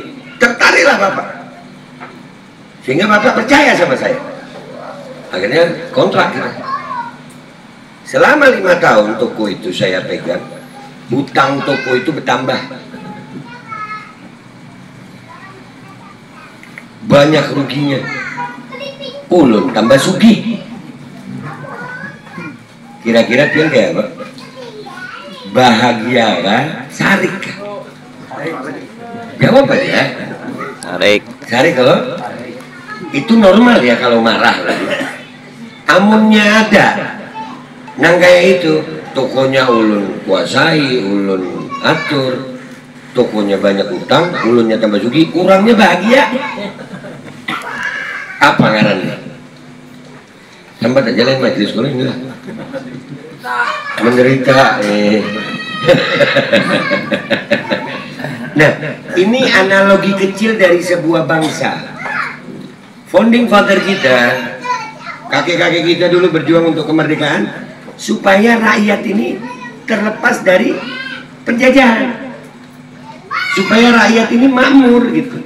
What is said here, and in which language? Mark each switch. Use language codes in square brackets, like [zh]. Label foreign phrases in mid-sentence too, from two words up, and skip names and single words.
[id] Tertariklah bapak, sehingga bapak percaya sama saya. Akhirnya kontrak kita. Selama 5 tahun toko itu saya pegang, hutang toko itu bertambah. Banyak ruginya. [bjn] Ulun tambah sugih. Kira-kira dia kayak apa? Bahagia kah? Sarik kah? [id] Jawab aja ya. Sarik kalau itu normal ya kalau marah lagi. [bjn] Amunnya ada. Nang kayak itu tokonya ulun kuasai, ulun atur, tokonya banyak utang, ulunnya tambah sugih, kurangnya bahagia. Apa ngarannya? Sempat aja lain majelis sekolah ini lah. [id] Menderita. Nah, ini analogi kecil dari sebuah bangsa. [en] Founding father [id] kita, kakek-kakek kita dulu berjuang untuk kemerdekaan supaya rakyat ini terlepas dari penjajahan, supaya rakyat ini makmur gitu.